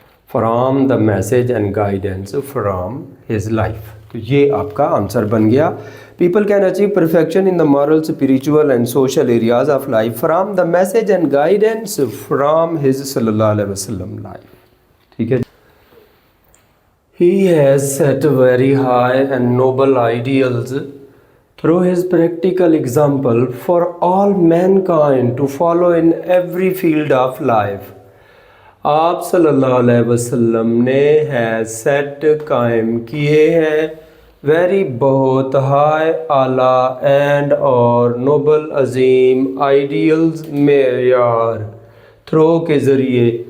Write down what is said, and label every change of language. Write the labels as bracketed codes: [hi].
[en] from the message and guidance from his life, [hi] तो ये आपका आंसर बन गया। [en] People can achieve perfection in the moral, spiritual and social areas of life from the message and guidance from his सल्लल्लाहु अलैहि वसल्लम life. [hi] ठीक है। [en] He has set very high and noble ideals through his practical example for all mankind to follow in every field of life. [hi] आप सल्लल्लाहु अलैहि वसल्लम ने है सेट कायम किए हैं वेरी बहुत हाई, आला एंड और नोबल, अजीम आइडियल्स, मेयार, थ्रो के ज़रिए